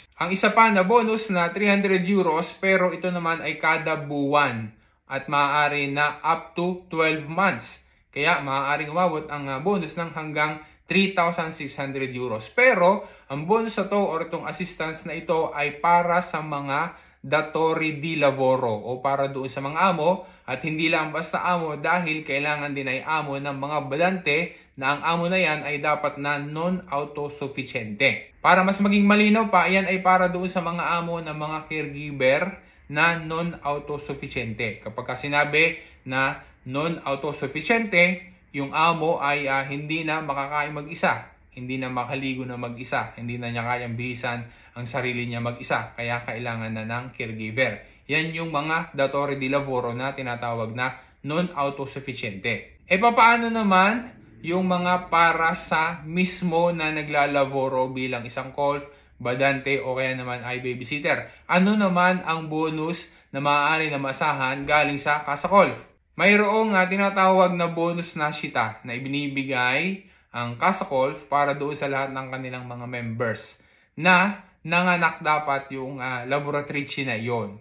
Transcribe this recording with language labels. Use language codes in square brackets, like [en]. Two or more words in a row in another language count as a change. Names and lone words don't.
[tl] Ang isa pa na bonus na 300 euros pero ito naman ay kada buwan at maaari na [en] up to 12 months. [tl] Kaya maaaring umabot ang bonus ng hanggang 3,600 euros. Pero ang bonus na to or itong assistance na ito ay para sa mga [it] datori di lavoro [tl] o para doon sa mga amo at hindi lang basta amo dahil kailangan din ay amo ng mga badante na ang amo na yan ay dapat na non-autosufficiente. Para mas maging malinaw pa, yan ay para doon sa mga amo ng mga caregiver na non-autosufficiente. Kapag sinabi na non-autosufficiente, yung amo ay hindi na makakain mag-isa, hindi na makaligo na mag-isa, hindi na niya kayang bihisan ang sarili niya mag-isa, kaya kailangan na ng caregiver. Yan yung mga [it] datore di lavoro [tl] na tinatawag na non-autosufficiente. E paano naman yung mga para sa mismo na naglalavoro bilang isang golf, badante o kaya naman ay babysitter? Ano naman ang bonus na maaari na masahan galing sa Casa Golf? Mayroong tinatawag na bonus na sita na ibinibigay ang Casa Golf para doon sa lahat ng kanilang mga members na nanganak dapat yung laboratrice na yon.